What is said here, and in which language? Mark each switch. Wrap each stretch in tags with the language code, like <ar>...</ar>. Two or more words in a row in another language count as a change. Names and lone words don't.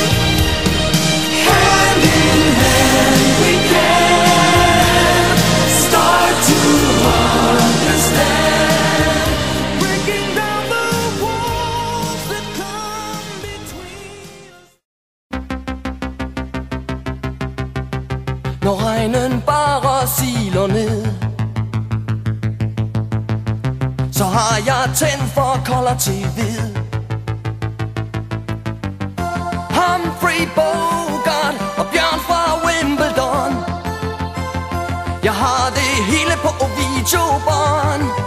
<en>Hand in hand we can start to understand, Breaking down the walls that come between us.</en> <da>Når regnen bare siler ned, så har jeg tændt for kolder til ved. Humphrey Bogart og Bjørn fra Wimbledon, jeg har det hele på videobånd.</da>